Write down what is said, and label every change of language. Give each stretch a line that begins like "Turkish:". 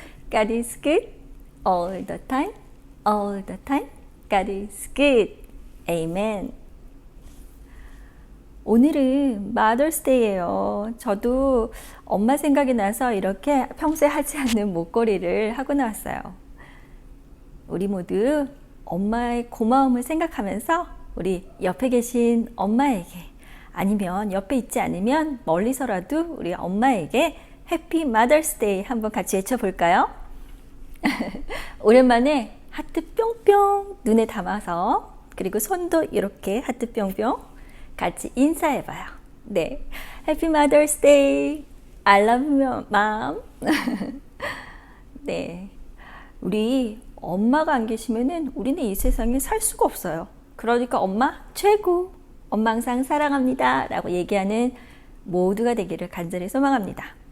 English: God is good all the time, all the time. God is good. Amen.
Korean: 오늘은 마더스데이예요. 저도 엄마 생각이 나서 이렇게 평소에 하지 않는 목걸이를 하고 나왔어요. 우리 모두 엄마의 고마움을 생각하면서 우리 옆에 계신 엄마에게 아니면 옆에 있지 않으면 멀리서라도 우리 엄마에게 해피 마더스데이 한번 같이 외쳐볼까요? 오랜만에 하트 뿅뿅 눈에 담아서 그리고 손도 이렇게 하트 뿅뿅 같이 인사해봐요.
English: 네, 해피 마더스데이 I love you, mom.
Korean: 네, 우리 엄마가 안 계시면은 우리는 이 세상에 살 수가 없어요. 그러니까 엄마 최고, 엄마 항상 사랑합니다 라고 얘기하는 모두가 되기를 간절히 소망합니다.